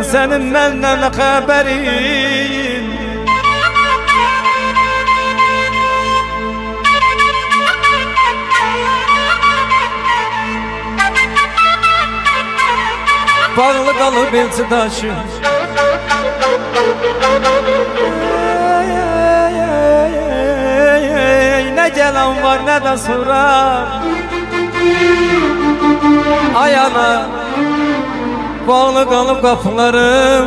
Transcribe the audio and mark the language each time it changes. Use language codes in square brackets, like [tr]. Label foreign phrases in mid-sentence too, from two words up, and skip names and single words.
[az] Sənin məndən nə xəbərin? Bağlı qalıb elçi daşı. [tr] Ne gelen var ne de sorar. Ayağına bağlı kalıp kapılarım.